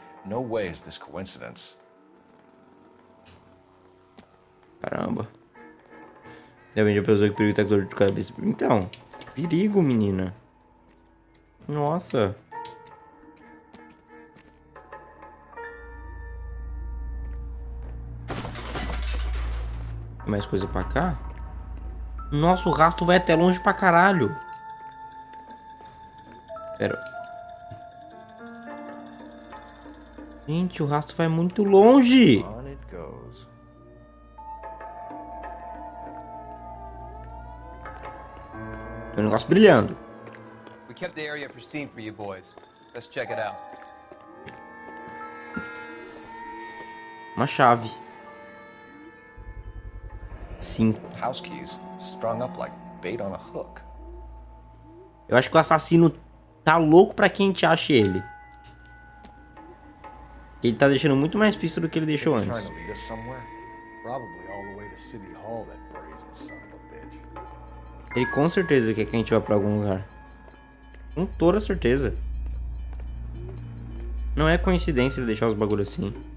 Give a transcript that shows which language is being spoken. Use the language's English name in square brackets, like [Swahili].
[English] No way is this coincidence. [Portuguese] Caramba. Ainda bem, já pensou que perigo tá com dor de cabeça. Então, que perigo, menina. Nossa. Tem mais coisa pra cá? Nossa, o rastro vai até longe pra caralho. Pera. Gente, o rastro vai muito longe. [English] On it goes. [Portuguese] Tem um negócio brilhando. [English] We kept the area pristine for you boys. Let's check it out. [Portuguese] Uma chave. 5. [English] House keys strung up like bait on a hook. [Portuguese] Eu acho que o assassino tá louco pra que a gente ache ele. Ele tá deixando muito mais pista do que ele deixou [English] He's [Portuguese] antes. [English] trying to lead us somewhere. Probably all the way to City Hall, that brazen son of a bitch. [Portuguese] Ele com certeza quer que a gente vá pra algum lugar. Com toda certeza. Não é coincidência ele deixar os bagulhos assim.